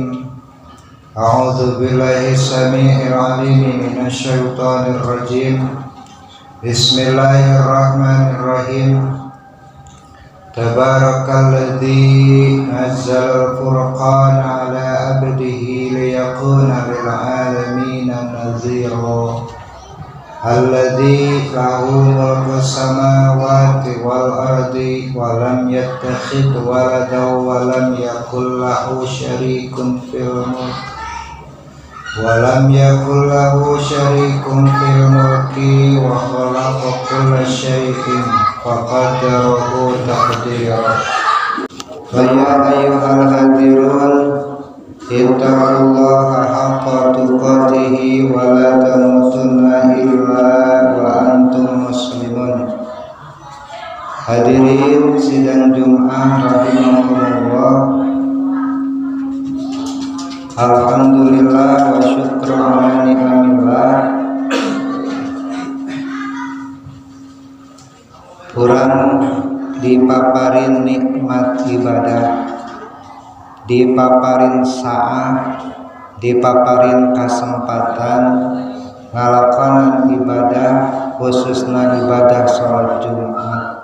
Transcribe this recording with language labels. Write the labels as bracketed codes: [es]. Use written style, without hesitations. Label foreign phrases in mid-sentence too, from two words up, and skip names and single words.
[ar] أعوذ بالله السميع العليم من الشيطان الرجيم. Bismillahirrahmanirrahim. تبارك الذي نزل الفرقان على عبده ليكون للعالمين نذيرا. الذي له ملك السماوات والأرض ولم يتخذ ولدا ولم يكن له شريك في الملك وخلق كل شيء فقدره تقديرا. فيا أيها الحاضرون اتقوا الله حق تقاته ولا تموتن إلا وأنتم مسلمون. [id] Hadirin sidang Jumat rahimakumullah. [ar] الحمد لله والشكر على نعم الله. [su] Urang dipaparin nikmat ibadah, dipaparin saah, dipaparin kasempatan ngalakonan ibadah, khususna ibadah sholat Jumat.